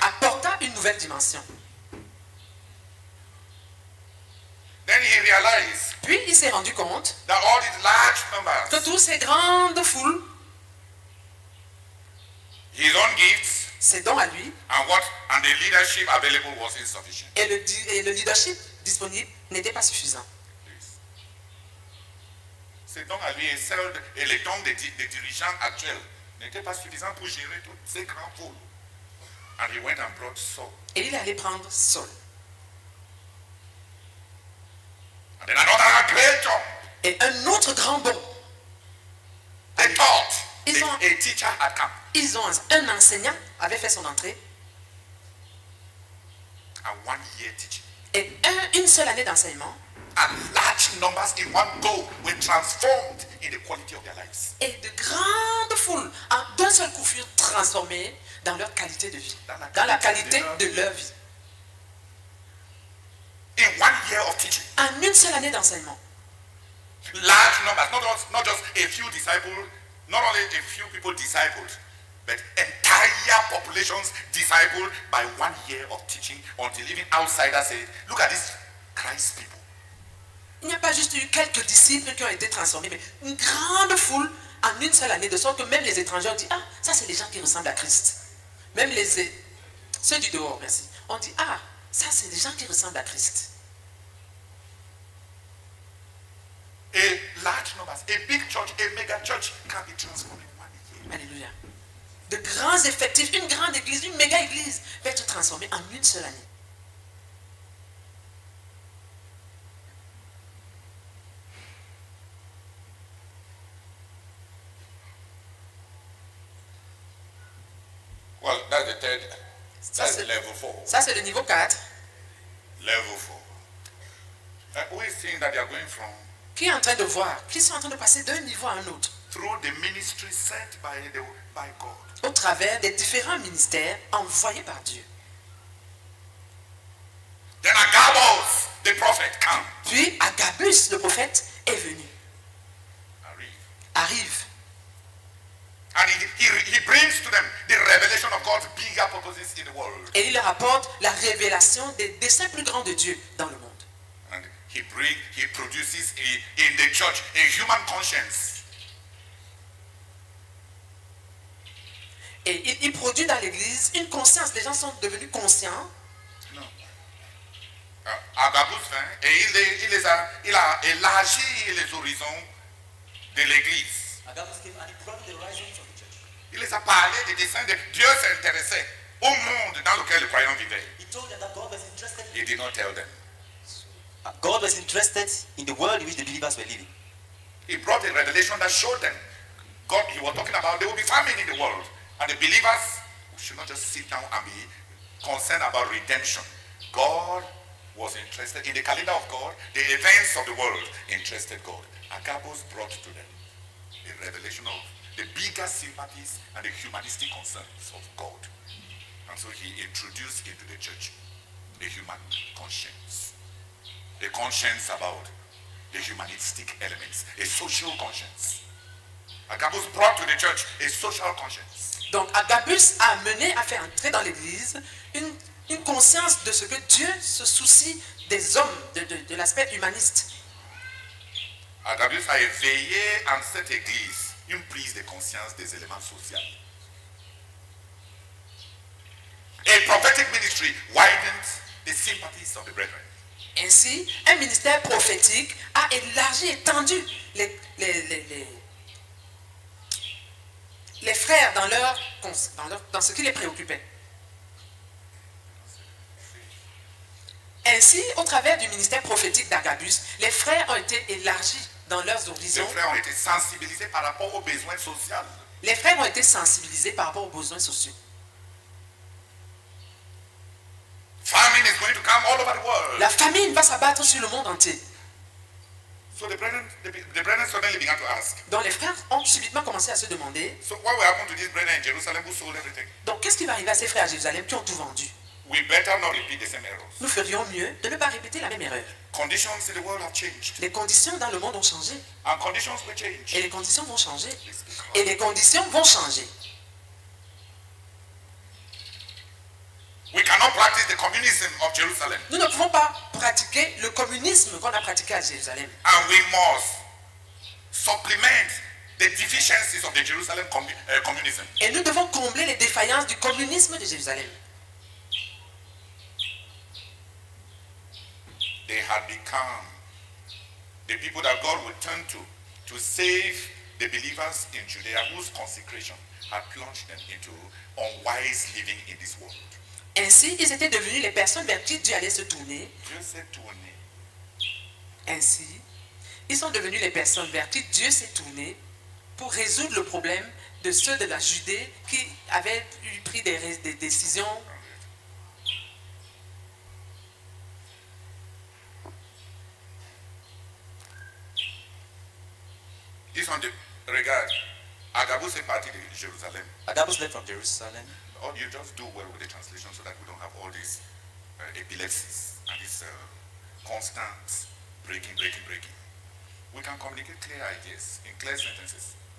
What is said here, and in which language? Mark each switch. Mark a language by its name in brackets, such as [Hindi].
[French] apporta une nouvelle dimension. [English] Then he realized [French] Puis il s'est rendu compte [English] that all these large [French] que [English] numbers, [French] toutes ces grandes foules, [English] his own gifts [French] ses dons à lui [English] and the leadership available was insufficient. [French] et le leadership disponible n'étaient pas suffisants. Ces dons à lui et les dons des dirigeants actuels n'étaient pas suffisants pour gérer toutes ces grandes foules. [English] And he went and brought Saul. [French] Et il allait prendre Saul. [English] And then another great jump. [French] Et un autre grand bond. [English] They thought [French] Ils ont- [English] a teacher had come. [French] Un enseignant avait fait son entrée [English] And 1 year teaching. [French] et une seule année d'enseignement [English] And large numbers in one go were transformed in the quality of their lives. [French] et de grandes foules d'un seul coup furent transformées dans leur qualité de vie, dans la qualité de leur vie. [English] In 1 year of teaching. [French] En une seule année d'enseignement. [English] Large numbers, not just a few disciples, not only a few people discipled, but entire populations discipled by 1 year of teaching until even outsiders say, look at these Christ people. [French] Il n'y a pas juste eu quelques disciples qui ont été transformés, mais une grande foule en une seule année, de sorte que même les étrangers ont dit, ah, ça c'est les gens qui ressemblent à Christ. Même ceux du dehors, merci, ont dit, ah, ça c'est des gens qui ressemblent à Christ. [English] A large numbers, a big church, a mega church can be transformed in 1 year. [French] Alléluia. De grands effectifs, une grande église, une méga église peut être transformée en une seule année. [English] Well, that's the third. [French] Ça, [English] That's [French] c'est- [English] level 4. [French] Ça c'est le niveau 4. [English] Level 4. Who is saying that they are going from [French] Qui est en train de voir, qui sont en train de passer d'un niveau à un autre, [English] through the ministry sent by God. [French] au travers des différents ministères envoyés par Dieu. [English] Then Agabus, the prophet, come. [French] Puis Agabus, le prophète, est venu, arrive. [English] And he brings to them the revelation of God's bigger purposes in the world. [French] Et il leur apporte la révélation des desseins plus grands de Dieu dans le monde. [English] And he produces in the church a human conscience. [French] Et il produit dans l'église une conscience. Les gens sont devenus conscients. [English] No. [French] Agabus vint et il a élargi les horizons de l'église. [English] Agabus came and he brought the horizons of the church. [French] Il les a parlé des desseins de Dieu s'intéressait au monde dans lequel le croyant vivait. [English] He told them that God was interested. He did not tell them. God was interested in the world in which the believers were living. He brought a revelation that showed them. God, he was talking about there will be famine in the world. And the believers should not just sit down and be concerned about redemption. God was interested in the calendar of God. The events of the world interested God. Agabus brought to them a revelation of the bigger sympathies and the humanistic concerns of God. And so he introduced into the church the human conscience. A conscience about the humanistic elements, a social conscience. Agabus brought to the church a social conscience. [French] Donc Agabus a amené à faire entrer dans l'église une conscience de ce que Dieu se soucie des hommes, de l'aspect humaniste. Agabus a éveillé en cette église une prise de conscience des éléments sociaux. [English] A prophetic ministry widened the sympathies of the brethren. [French] Ainsi, un ministère prophétique a élargi, étendu les frères dans ce qui les préoccupait. Ainsi, au travers du ministère prophétique d'Agabus, les frères ont été élargis dans leurs Les horizons. frères ont été sensibilisés par rapport aux besoins sociaux. Les frères ont été sensibilisés par rapport aux besoins sociaux. [English] Famine is going to come all over the world. [French] La famine va s'abattre sur le monde entier. [English] So the brethren suddenly began to ask, [French] Donc les frères ont subitement commencé à se demander, [English] so what will happen to these brethren in Jerusalem who sold everything? [French] donc qu'est-ce qui va arriver à ces frères à Jérusalem qui ont tout vendu? [English] We better not repeat the same errors. [French] Nous ferions mieux de ne pas répéter la même erreur. [English] Conditions in the world have changed. [French] Les conditions dans le monde ont changé. [English] And conditions will change. [French] Et les conditions vont changer. Et les conditions vont changer. [English] We cannot practice the communism of Jerusalem. [French] Nous ne pouvons pas pratiquer le communisme qu'on a pratiqué à Jérusalem. [English] And we must supplement the deficiencies of the Jerusalem communism. [French] Et nous devons combler les défaillances du communisme de Jérusalem. [English] They had become the people that God would turn to save the believers in Judea whose consecration had plunged them into unwise living in this world. [French] Ainsi, ils étaient devenus les personnes vers qui Dieu allait se tourner. Dieu s'est tourné. Ainsi, ils sont devenus les personnes vers qui Dieu s'est tourné pour résoudre le problème de ceux de la Judée qui avaient pris des décisions. Ils sont de, regarde, Agabus est parti de Jérusalem. [English] Agabus left from Jerusalem. Or you just do well with the translation so that we don't have all these epilepsies and this constant breaking. We can communicate clear ideas in clear sentences.